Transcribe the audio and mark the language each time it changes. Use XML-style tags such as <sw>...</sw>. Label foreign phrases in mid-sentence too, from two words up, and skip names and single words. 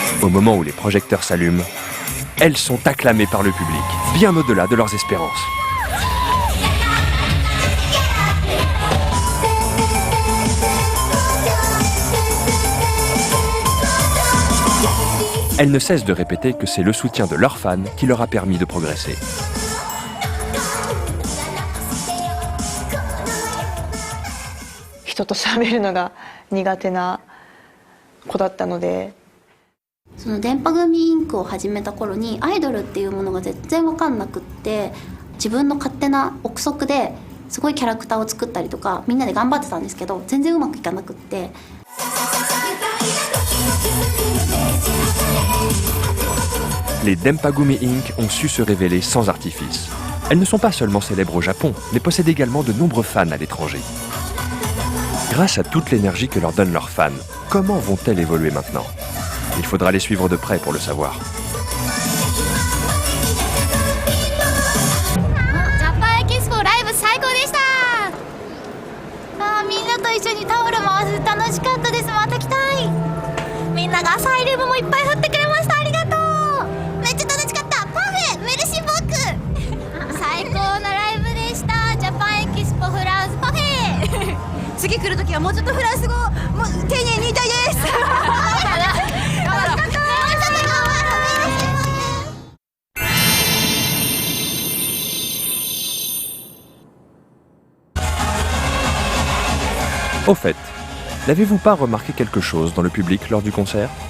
<fr>moment où les projecteurs s'allument, elles sont acclamées par le public, bien au-delà de leurs espérances. Elles ne cessent de répéter que c'est le soutien de leurs fans qui leur a permis de progresser.</fr> <ja>人と喋るのが苦手な子だったので。その電波組インクを始めた頃にアイドルっていうものが全然分かんなくって、自分の勝手な憶測ですごいキャラクターを作ったりとかみんなで頑張ってたんですけど、全然うまくいかなくって。</ja> <fr>Les Denpagumi Inc. ont su se révéler sans artifice. Elles ne sont pas seulement célèbres au Japon, mais possèdent également de nombreux fans à l'étranger. Grâce à toute l'énergie que leur donnent leurs fans, comment vont-elles évoluer maintenant? Il faudra les suivre de près pour le savoir.</fr> <ja>ジャパンエキスポライブ最高でした。みんなと一緒にタオル回す楽しかったです。また来たい。みんながサイリウムもいっぱい振ってくれました。ありがとう。めっちゃ楽しかった。</ja> <fr>parfait merci beaucoup</fr> <ja>最高なライブでした。ジャパンエキスポフランスパフェ次来るときはもうちょっとフランス語もう丁寧に言いたいです。</ja> <fr>Au fait, n'avez-vous pas remarqué quelque chose dans le public lors du concert?</fr>